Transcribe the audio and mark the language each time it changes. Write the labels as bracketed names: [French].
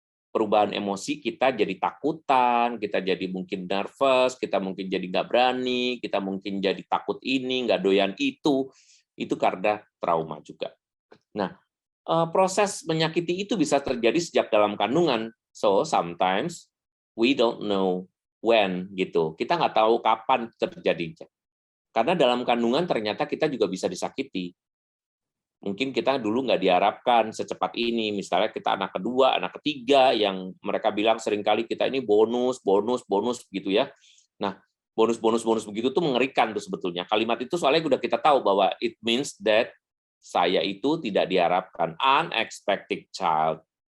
[Indonesian] perubahan emosi, kita jadi takutan, kita jadi mungkin nervous, kita mungkin jadi nggak berani, kita mungkin jadi takut ini, nggak doyan itu karena trauma juga. Nah, proses menyakiti itu bisa terjadi sejak dalam kandungan. [English] So, sometimes we don't know when, gitu. [Indonesian] Kita nggak tahu kapan terjadinya. Karena dalam kandungan ternyata kita juga bisa disakiti. Mungkin kita dulu nggak diharapkan secepat ini, misalnya kita anak kedua, anak ketiga, yang mereka bilang seringkali kita ini bonus, gitu ya. Nah, bonus begitu tuh mengerikan tuh sebetulnya. Kalimat itu soalnya udah kita tahu bahwa [English] it means that [Indonesian] saya itu tidak diharapkan, [English] unexpected child.